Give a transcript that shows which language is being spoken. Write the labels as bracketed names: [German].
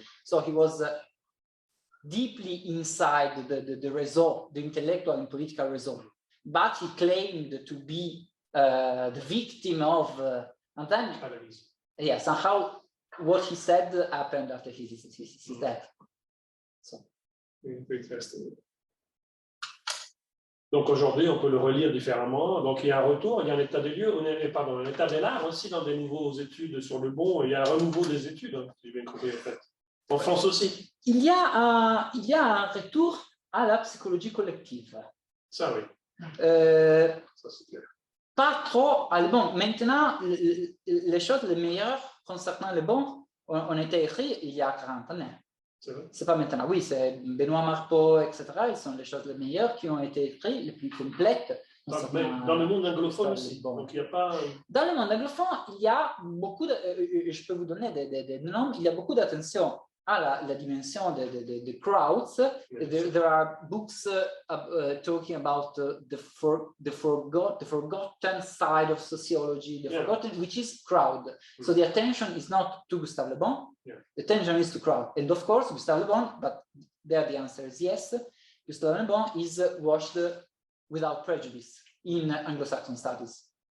[English] So he was deeply inside the réseau, the intellectual and political réseau. But he claimed to be the victim of, and then, yeah, somehow what he said happened after his death. So. [French] Donc aujourd'hui, on peut le relire différemment. Donc il y a un retour, il y a un état des lieux, pardon, un état de l'art aussi dans des nouveaux études sur Le Bon. Il y a un renouveau des études, si j'ai bien compris en fait. En France aussi. Il y a un retour à la psychologie collective. Ça, oui. Ça, c'est clair. Pas trop à Le Bon. Maintenant, les choses les meilleures concernant Le Bon ont été écrites il y a 40 ans. C'est pas maintenant. Oui, c'est Benoît Marpeau, etc. Ils sont les choses les meilleures qui ont été écrites, les plus complètes. Dans le monde anglophone aussi. Bon. Donc, il y a pas... Dans le monde anglophone, il y a beaucoup de... je peux vous donner des noms. Il y a beaucoup d'attention à la dimension de crowds. [English] There are books talking about the forgotten side of sociology, forgotten, which is crowd. So the attention is not to Gustave Le Bon, the attention is to crowd. And of course, Gustave Le Bon, but there the answer is yes, Gustave Le Bon is watched without prejudice in Anglo-Saxon studies.